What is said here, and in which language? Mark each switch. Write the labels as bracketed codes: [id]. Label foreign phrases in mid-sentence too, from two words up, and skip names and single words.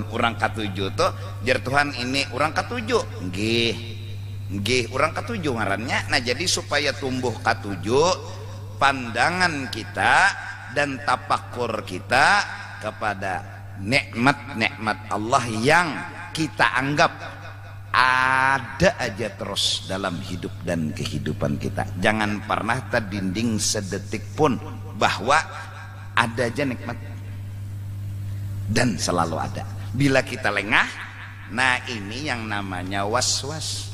[bjn] Orang ketujuh tuh jar Tuhan ini orang ketujuh nggih orang ketujuh ngarannya. [id] Nah jadi supaya tumbuh ketujuh, pandangan kita dan tapakur kita kepada nikmat-nikmat Allah yang kita anggap ada aja terus dalam hidup dan kehidupan kita. Jangan pernah terdinding sedetik pun bahwa ada aja nikmat dan selalu ada. Bila kita lengah, nah ini yang namanya waswas.